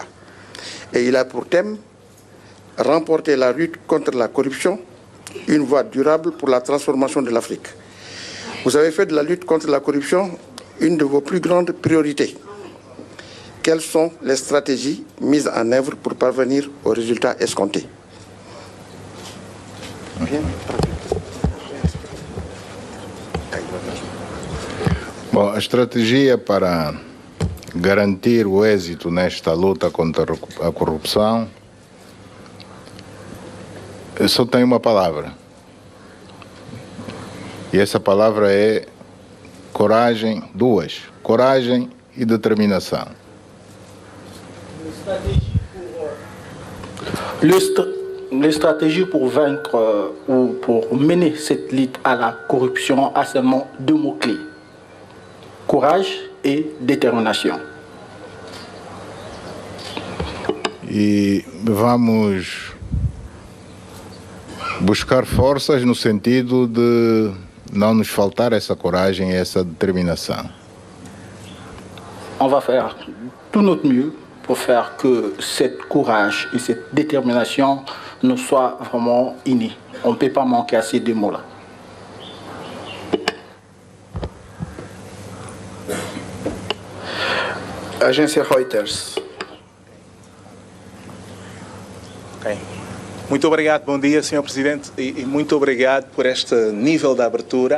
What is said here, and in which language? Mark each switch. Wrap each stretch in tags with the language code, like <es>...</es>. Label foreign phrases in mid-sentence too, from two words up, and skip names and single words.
<fr>Et il a pour thème « Remporter la lutte contre la corruption, une voie durable pour la transformation de l'Afrique ». Vous avez fait de la lutte contre la corruption une de vos plus grandes priorités. Quelles sont les stratégies mises en œuvre pour parvenir aux résultats escomptés?</fr> <pt>Bom, a estratégia para garantir o êxito nesta luta contra a corrupção, eu só tenho uma palavra. E essa palavra é coragem, duas, coragem e determinação.</pt> <fr>les stratégies pour vaincre ou pour mener cette lutte à la corruption a seulement 2 mots-clés: courage et détermination.</fr> <pt>E vamos buscar forças no sentido de não nos faltar essa coragem e essa determinação.</pt> <fr>On va faire tout notre mieux pour faire que cette courage et cette détermination nous soient vraiment unis. On ne peut pas manquer à ces 2 mots-là.</fr> <pt>Agência Reuters. Okay. Muito obrigado, bom dia, Sr. Presidente, e muito obrigado por este nível de abertura.</pt>